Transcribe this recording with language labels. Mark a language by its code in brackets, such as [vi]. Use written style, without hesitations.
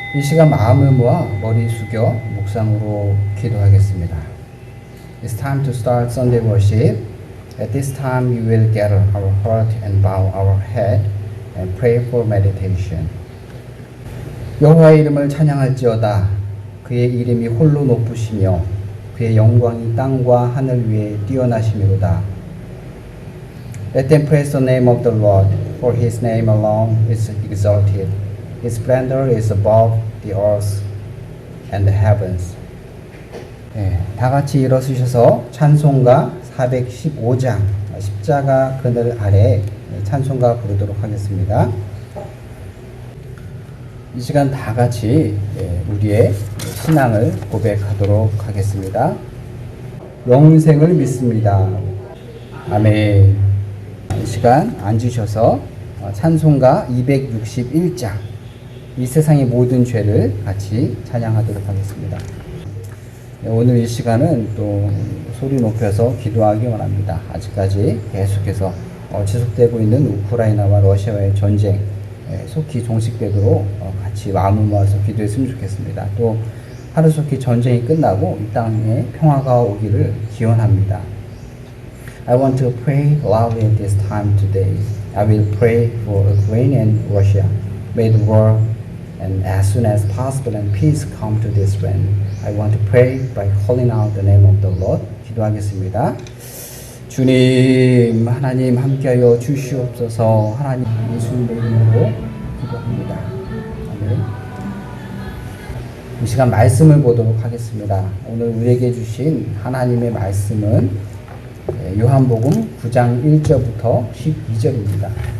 [ko] 시간 마음을 모아 머리 숙여 묵상으로 기도하겠습니다. [en] It's time to start Sunday worship. At this time we will gather our heart and bow our head and pray for meditation. [ko] 여호와의 이름을 찬양할지어다. 그의 이름이 홀로 높으시며 그의 영광이 땅과 하늘 위에 뛰어나심이로다. [en] Let them praise the name of the Lord, for his name alone is exalted. His splendor is above the earth and the heavens. [ko] 네, 다 같이 일어서셔서 찬송가 415장 십자가 그늘 아래 찬송가 부르도록 하겠습니다. 이 시간 다 같이 우리의 신앙을 고백하도록 하겠습니다. 영생을 믿습니다. 아멘. 이 시간 앉으셔서 찬송가 261장 이 세상의 모든 죄를 같이 찬양하도록 하겠습니다. 오늘 이 시간은 또 소리 높여서 기도하기 원합니다. 아직까지 계속해서 지속되고 있는 우크라이나와 러시아와의 전쟁 속히 종식되도록 같이 마음을 모아서 기도했으면 좋겠습니다. 또 하루속히 전쟁이 끝나고 이 땅에 평화가 오기를 기원합니다. [en] I want to pray loudly at this time today. I will pray for Ukraine and Russia. May the war and as soon as possible and peace come to this land. I want to pray by calling out the name of the Lord. [ko] 기도하겠습니다. 주님, 하나님 함께하여 주시옵소서. 하나님 예수님의 이름으로 기도합니다. 아멘. 이 시간 말씀을 보도록 하겠습니다. 오늘 우리에게 주신 하나님의 말씀은 요한복음 9장 1절부터 12절입니다.